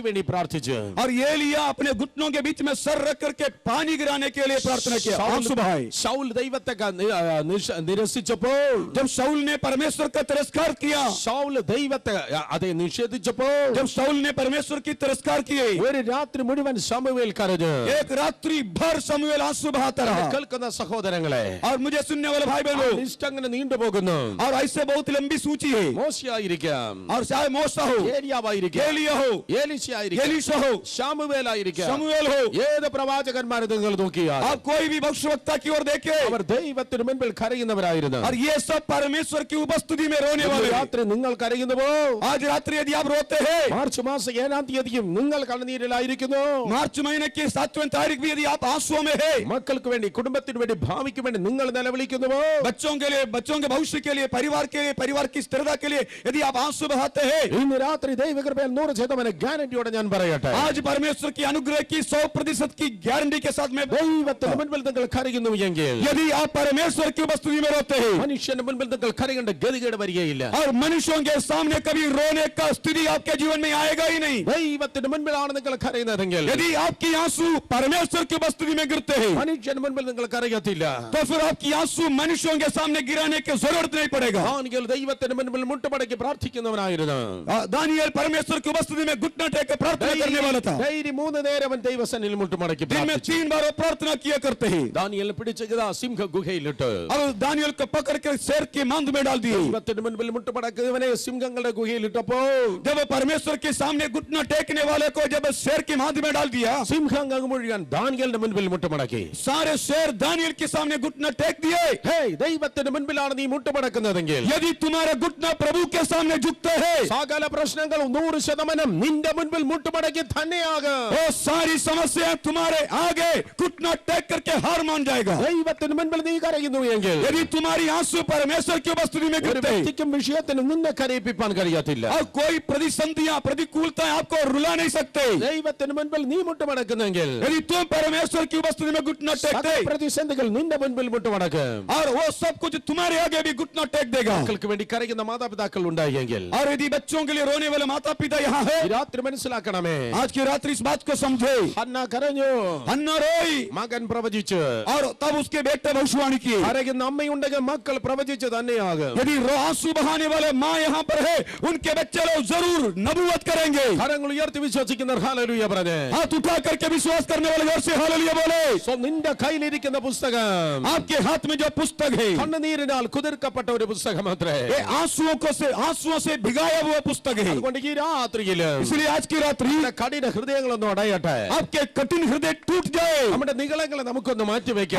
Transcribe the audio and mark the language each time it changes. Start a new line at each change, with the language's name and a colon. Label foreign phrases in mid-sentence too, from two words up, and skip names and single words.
Malayalam: വേണ്ടി പ്രാർത്ഥിച്ചു.
Hindi: और एलिया अपने घुटनों के बीच में सर रख करके पानी गिराने के लिए प्रार्थना किया, आंसू बहाए.
Malayalam: ശൗൽ ദൈവത്തെ നിരസിച്ചപ്പോൾ,
Hindi: जब शाऊल ने परमेश्वर का तिरस्कार किया,
Malayalam: ശൗൽ ദൈവത്തെ അതേ നിഷേധിച്ചപ്പോൾ,
Hindi: जब शाऊल ने परमेश्वर की तिरस्कार किए,
Malayalam: ഒരു രാത്രി മുഴുവൻ ശമൂവേൽ കരഞ്ഞു.
Hindi: एक रात्रि भर शमूएल आंसू बहाता रहा.
Malayalam: കേൾക്കുന്ന സഹോദരങ്ങളെ,
Hindi: और मुझे सुनने वाले भाई बहनों,
Malayalam: ലിസ്റ്റ് അങ്ങനെ നീണ്ടുപോകുന്നു.
Hindi: और ऐसे बहुत लंबी सूची है.
Malayalam: മോശയായിരിക്കാം,
Hindi: और चाहे मूसा हो,
Malayalam: ഏലിയാവായിരിക്കാം,
Hindi: एलिया हो,
Malayalam: എലീശയായിരിക്കാം,
Hindi: एलीशा हो,
Malayalam: ശമൂവേലായിരിക്കാം,
Hindi: शमूएल हो,
Malayalam: ഏത് പ്രവാചകന്മാരെ നിങ്ങൾ നോക്കിയാൽ
Hindi: आप कोई भी भविष्यवक्ता की ओर देखे,
Malayalam: അവർ ദൈവത്തിന് മുൻപിൽ കരയുന്നവരായിരുന്നു.
Hindi: और ये सब परमेश्वर की उपस्थिति में रोने वाले.
Malayalam: രാത്രി നിങ്ങൾ കരയുന്നുവോ?
Hindi: आज रात्रि यदि आप रोते हैं,
Malayalam: മാർച്ച് മാസം 7-ാം തീയതിയും നിങ്ങൾ കണ്ണുനീരിലായിരിക്കുന്നു.
Hindi: मार्च महीने की 7वीं तारीख भी यदि आप आंसुओं में है,
Malayalam: മക്കൾക്ക് വേണ്ടി, കുടുംബത്തിന് വേണ്ടി, ഭാവിക്ക് വേണ്ടി നിങ്ങൾ നിലവിളിക്കുന്നുവോ?
Hindi: बच्चों के लिए, बच्चों के भविष्य के लिए, परिवार के लिए, परिवार की स्थिरता के लिए यदि आप आंसू बहाते हैं,
Malayalam: ഇന്ന് രാത്രി ദൈവകൃപയാൽ 100% ഗ്യാരണ്ടിയോടെ ഞാൻ പറയട്ടെ,
Hindi: आज परमेश्वर की अनुग्रह की 100% की गारंटी के साथ में
Malayalam: ദൈവത്തിന് മുൻപിൽ നിങ്ങൾ കരയുന്നു എങ്കിൽ,
Hindi: यदि आप परमेश्वर की उपस्थिति में रोते हैं,
Malayalam: മനുഷ്യന്റെ മുൻപിൽ നിങ്ങൾ കരയേണ്ട ഗതികേട് വരികയില്ല.
Hindi: और मनुष्यों के सामने कभी रोने का स्थिति आपके जीवन में आएगा ही नहीं.
Malayalam: ദൈവത്തിന് മുൻപിലാണ് നിങ്ങൾ കരയുന്നതെങ്കിൽ,
Hindi: यदि आपकी आंसू परमेश्वर की उपस्थिति में गिरते हैं,
Malayalam: മനുഷ്യന്റെ മുൻപിൽ നിങ്ങൾ കരയത്തില്ല.
Hindi: तो फिर आपकी आंसू मनुष्यों के सामने गिराने की जरूरत नहीं पड़ेगा.
Malayalam: ദാനിയേൽ ദൈവത്തിന് മുൻപിൽ മുട്ടുമടക്കി പ്രാർത്ഥിക്കുന്നവനായിരുന്നു.
Hindi: दानिയേल परमेश्वर की उपस्थिति में घुटना टेक के प्रार्थना करने वाला था.
Malayalam: ഡെയിലി 3 നേരം അവൻ ദൈവസന്നിധിയിൽ മുട്ടുമടക്കി
Hindi: दिन में
Malayalam: പ്രാർത്ഥിച്ചു.
Hindi: 3 बार वो प्रार्थना किया करते हैं.
Malayalam: ദാനിയേൽ പിടിച്ചതാ സിംഹ ഗുഹയിലിട്ട്,
Hindi: और दानिയേल को पकड़ के शेर के मांद में डाल दिए.
Malayalam: ദൈവത്തിന് മുൻപിൽ മുട്ടുമടക്കുന്നവനെ സിംഹങ്ങളുടെ ഗുഹയിലിട്ടപ്പോൾ,
Hindi: जब परमेश्वर के सामने घुटना टेकने वाले को जब शेर के मांद में डाल दिया,
Malayalam: സിംഹങ്ങൾ മുഴുവൻ ദാനിയേലിന്റെ മുൻപിൽ മുട്ടുമടക്കി.
Hindi: सारे शेर दानिയേल के सामने घुटना टेक दिए.
Malayalam: ഹേയ്, ദൈവത്തിന് മുൻപിലാണ് നീ മുട്ടുമടക്കുന്നതെങ്കിൽ,
Hindi: यदि तुम्हारा घुटना प्रभु के सामने झुकते हैं,
Malayalam: സകല പ്രശ്നങ്ങളും 100% നിന്റെ മുൻപിൽ മുട്ടുമടക്കി തന്നെയാകും.
Hindi: वो सारी समस्या तुम्हारे आगे घुटना टेक करके हार मान जाएगा.
Malayalam: ദൈവത്തിന് മുൻപിൽ നീ കരയുന്നു എങ്കിൽ,
Hindi: यदि तुम्हारी आंसू परमेश्वर की उपस्थिति में
Malayalam: ഒരു
Hindi: गिरते हैं,
Malayalam: വ്യക്തിക്കും വിഷയത്തിനും നിന്നെ കരയിപ്പിക്കാൻ കഴിയത്തില്ല.
Hindi: और कोई प्रतिसंधियां प्रतिकूलताएं आपको रुला नहीं सकते.
Malayalam: ദൈവത്തിന് മുൻപിൽ നീ മുട്ടുമടക്കുന്നെങ്കിൽ,
Hindi: यदि तुम परमेश्वर की उपस्थिति में घुटना टेकते,
Malayalam: സകല പ്രതിസന്ധികൾ നിന്റെ മുൻപിൽ മുട്ടുമടക്കും.
Hindi: और वो सब कुछ तुम्हारे आगे भी घुटना टेक देगा.
Malayalam: മക്കൾക്ക് വേണ്ടി കരയുന്ന മാതാപിതാക്കൾ ഉണ്ടായെങ്കിൽ,
Hindi: और यदि बच्चों के लिए रोने वाले माता पिता यहाँ है,
Malayalam: ഈ രാത്രി മനസ്സിലാക്കണമേ,
Hindi: आज की रात्रि इस बात को समझे.
Malayalam: ഹന്ന കരഞ്ഞു,
Hindi: हन्ना रोई,
Malayalam: മകൻ പ്രവചിച്ചു.
Hindi: और तब उसके बेटे भविष्यवाणी किए.
Malayalam: കരയുന്ന അമ്മയുണ്ടെങ്കിൽ മക്കൾ പ്രവചിച്ചു തന്നെയാകും.
Hindi: यदि आंसू बहाने वाले माँ यहाँ पर है, उनके बच्चे लोग जरूर नबूवत करेंगे.
Malayalam: കരങ്ങൾ ഉയർത്തി വിശ്വസിക്കുന്നവർ ഹല്ലേലൂയ പറഞ്ഞേ.
Hindi: हाथ उठा करके विश्वास करने वाले जोर से हालेलुया बोले.
Malayalam: നിന്റെ കയ്യിലിരിക്കുന്ന പുസ്തകം
Hindi: आपके हाथ में जो पुस्तक है,
Malayalam: കണ്ണുനീരിനാൽ കുതിർക്കപ്പെട്ട ഒരു പുസ്തകം അത്രേ.
Hindi: ये आंसुओं से भिगाया हुआ पुस्तक है.
Malayalam: അതുകൊണ്ട് ഈ രാത്രിയില്
Hindi: इसलिए आज की रात्रि
Malayalam: കഠിന ഹൃദയങ്ങളൊന്നും അടയട്ടെ.
Hindi: आपके कठिन हृदय टूट जाए.
Malayalam: നമ്മുടെ നിഗളങ്ങളെ നമുക്കൊന്ന് മാറ്റിവെക്കാം.